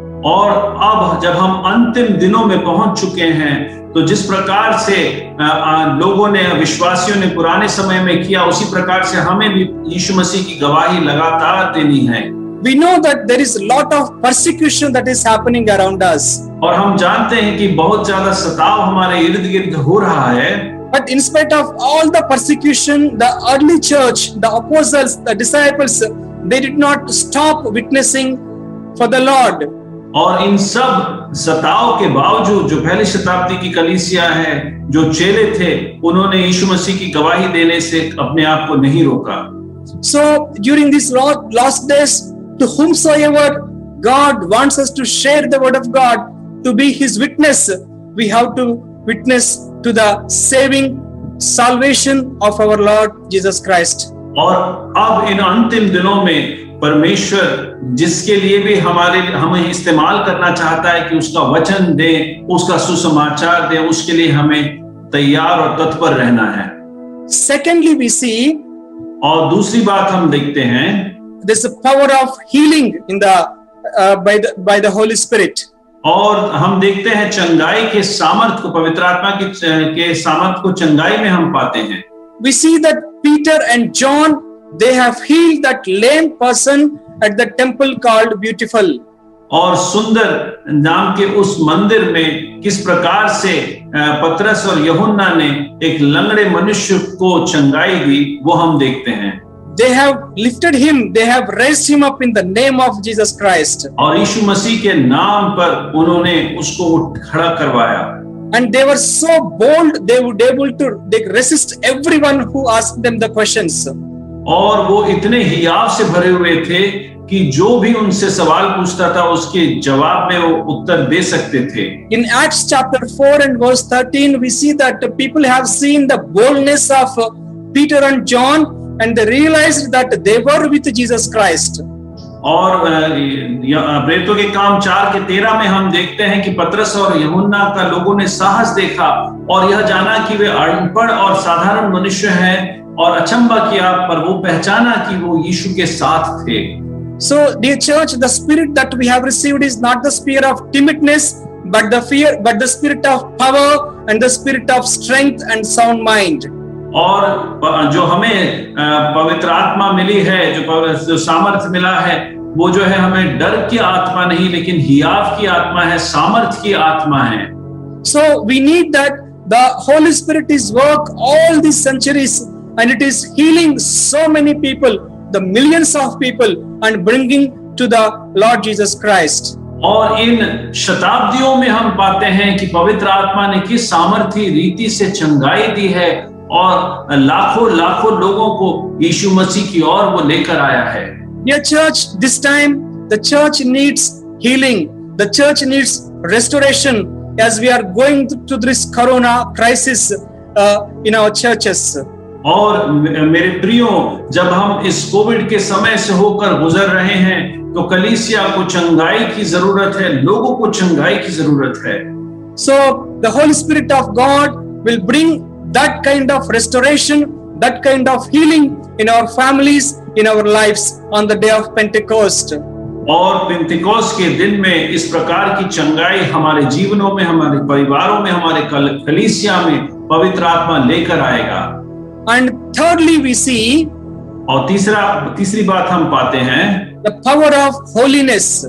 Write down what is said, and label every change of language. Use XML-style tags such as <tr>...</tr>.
<hi>और अब जब हम अंतिम दिनों में पहुंच चुके हैं, तो जिस प्रकार से लोगों ने, विश्वासियों ने पुराने समय में किया, उसी प्रकार से हमें भी यीशु मसीह की गवाही लगातार देनी है।</hi> <en>We know that there is a lot of persecution that is happening around us.</en> <hi>और हम जानते हैं कि बहुत ज्यादा सताव हमारे इर्द गिर्द हो रहा है।</hi> <en>But in spite of all the persecution, the early church, the apostles, the disciples, they did not stop witnessing for the Lord.</en> <hi>और इन सब सताव के बावजूद जो पहली शताब्दी की कलीसिया है, जो चेले थे, उन्होंने यीशु मसीह की गवाही देने से अपने आप को नहीं रोका।</hi> <en>So during these last days, to whomsoever God wants us to share the word of God, to be His witness, we have to witness to the saving salvation of our Lord Jesus Christ.</en> <hi>और अब इन अंतिम दिनों में परमेश्वर जिसके लिए भी हमें इस्तेमाल करना चाहता है कि उसका वचन दे, उसका सुसमाचार दे, उसके लिए हमें तैयार और तत्पर रहना है।</hi> <en>Secondly, we see,</en> <hi>और दूसरी बात हम देखते हैं,</hi> <en>there's a power of healing in the by the Holy Spirit.</en> <hi>और हम देखते हैं चंगाई के सामर्थ को, पवित्र आत्मा के सामर्थ को चंगाई में हम पाते हैं।</hi> <en>We see that Peter and John, they have healed that lame person at the temple called Beautiful.</en> <hi>और सुंदर नाम के उस मंदिर में किस प्रकार से पतरस और यूहन्ना ने एक लंगड़े मनुष्य को चंगाई दी, वो हम देखते हैं।</hi> <en>They have lifted him, they have raised him up in the name of Jesus Christ.</en> <hi>और यीशु मसीह के नाम पर उन्होंने उसको खड़ा करवाया।</hi> <en>And they were so bold, they would able to resist everyone who asked them the questions.</en> <hi>और वो इतने हियाव से भरे हुए थे कि जो भी उनसे सवाल पूछता था उसके जवाब में वो उत्तर दे सकते थे।</hi> <en>In Acts chapter 4 and verse 13, we see that people have seen the boldness of Peter and John, and they realized that they were with Jesus Christ.</en> <hi>और प्रेरितों के काम 4:13 में हम देखते हैं कि पतरस और यूहन्ना का लोगों ने साहस देखा और यह जाना कि वे अनपढ़ और साधारण मनुष्य हैं, और अचंभा किया, पर वो पहचाना कि वो यीशु के साथ थे।</hi> <en>So, dear church, the spirit that we have received is not the spirit of timidness, but the spirit of power and the spirit of strength and sound mind.</en> <hi>और जो हमें पवित्र आत्मा मिली है, जो सामर्थ्य मिला है, वो जो है हमें डर की आत्मा नहीं, लेकिन हियाव की आत्मा है, सामर्थ्य की आत्मा है।</hi> <en>So we need that the Holy Spirit is work all these centuries, and it is healing so many people, the millions of people, and bringing to the Lord Jesus Christ.</en> <hi>और इन शताब्दियों में हम पाते हैं कि पवित्र आत्मा ने किस सामर्थ्य रीति से चंगाई दी है और लाखों लाखों लोगों को यीशु मसीह की ओर वो लेकर आया है।</hi> <en>Dear church, this time the church needs healing, the church needs restoration as we are going to this corona crisis in our churches.</en> <hi>और मेरे प्रियो, जब हम इस कोविड के समय से होकर गुजर रहे हैं, तो कलीसिया को चंगाई की जरूरत है, लोगों को चंगाई की जरूरत है।</hi> <en>So the Holy Spirit of God will bring that kind of restoration, that kind of healing in our families, in our lives on the day of Pentecost.</en> <hi>और पेंतिकोस्त के दिन में इस प्रकार की चंगाई हमारे जीवनों में, हमारे परिवारों में, हमारे कलीसिया में पवित्र आत्मा लेकर आएगा।</hi> <en>And thirdly, we see,</en> <hi>और तीसरी बात हम पाते हैं</hi> <en>the power of holiness.</en>